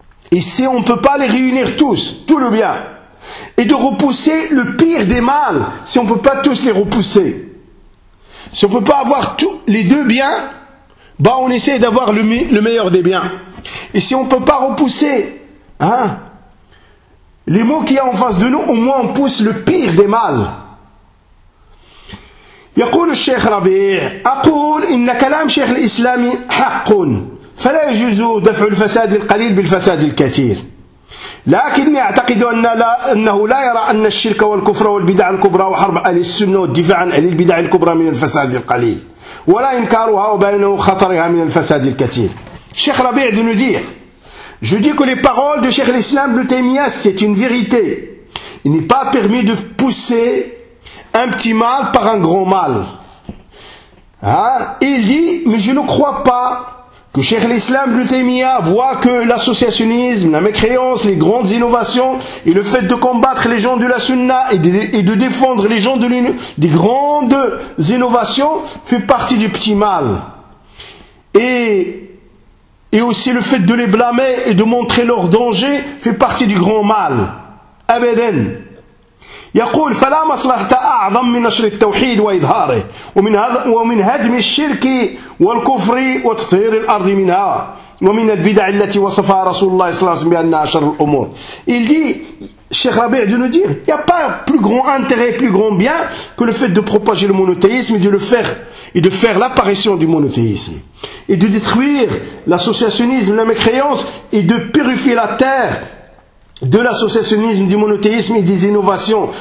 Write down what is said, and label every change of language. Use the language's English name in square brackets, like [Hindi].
[French] Et si on ne peut pas les réunir tous, tout le bien, et de repousser le pire des mâles, si on ne peut pas tous les repousser, si on ne peut pas avoir tous les deux biens, ben on essaie d'avoir le meilleur des biens. Et si on ne peut pas repousser les maux qu'il y a en face de nous, au moins on pousse le pire des mâles. [Arabic] يقول الشيخ ربيع أقول إن كلام شيخ الإسلام حق فلا يجوز دفع الفساد القليل بالفساد الكثير، لكني أعتقد أنه لا يرى أن الشرك والكفر والبدع الكبرى وحرب أهل السنة والدفاع عن أهل البدع الكبرى من الفساد القليل، ولا إنكارها وبينه خطرها من الفساد الكثير. [French] شيخ ربيع بن ندير، je dis que les paroles de Cheikh l'Islam Ibn Taymiyyah c'est une vérité. Il n'est pas permis de pousser un petit mal par un grand mal. Il dit, mais je ne crois pas que Cheikh l'Islam Ibn Taymiyyah voit que l'associationnisme, la mécréance, les grandes innovations et le fait de combattre les gens de la sunna et de défendre les gens des grandes innovations fait partie du petit mal. Et aussi le fait de les blâmer et de montrer leur danger fait partie du grand mal. Abedin. [Arabic] يقول فلا مصلحة أعظم من نشر التوحيد وإظهاره ومن هدم الشرك والكفر وتطهير الأرض منها ومن البدع التي وصفها رسول الله صلى الله عليه وسلم بأنها شر الأمور. [French] Il dit, Cheikh Rabi' de nous dire, il n'y a pas plus grand intérêt, plus grand bien que le fait de propager le monothéisme et de le faire, et de faire l'apparition du monothéisme. Et de détruire l'associationnisme, la mécréance et de purifier la terre de l'associationnisme, du monothéisme et des innovations.